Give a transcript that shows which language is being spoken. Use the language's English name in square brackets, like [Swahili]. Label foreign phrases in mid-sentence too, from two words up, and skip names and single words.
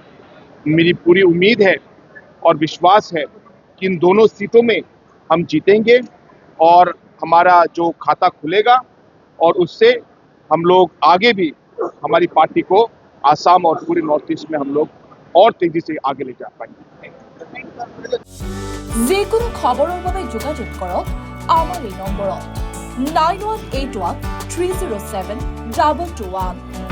[Hindi] मेरी पूरी उम्मीद है और विश्वास है कि इन दोनों सीटों में हम जीतेंगे और हमारा जो खाता खुलेगा, और उससे हम लोग आगे भी हमारी पार्टी को आसाम और पूरे नॉर्थ ईस्ट में हम लोग और तेजी से आगे ले जा पाएंगे। [Assamese] যিকোনো খবৰৰ বাবে যোগাযোগ কৰক আমাৰ এই নম্বৰত 9181 307 2221।